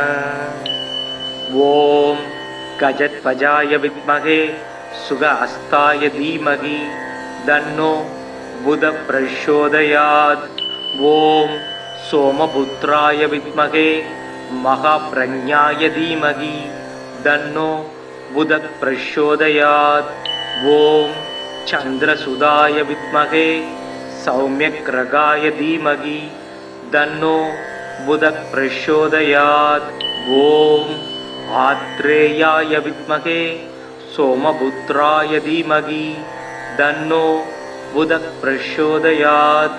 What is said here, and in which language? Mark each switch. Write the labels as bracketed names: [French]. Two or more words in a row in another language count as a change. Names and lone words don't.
[Sanskrit] ॐ गजध्वजाय विद्महे शुक हस्ताय धीमहि तन्नो बुध प्रचोदयात्. ॐ सोमपुत्राय विद्महे महाप्रज्ञाय धीमहि तन्नो बुध प्रचोदयात्. ॐ चन्द्रसुताय विद्महे सौम्यग्रगाय धीमहि तन्नो बुधः प्रचोदयात्। ॐ आत्रेयाय विद्महे सोमपुत्राय धीमहि तन्नो बुधः प्रचोदयात्।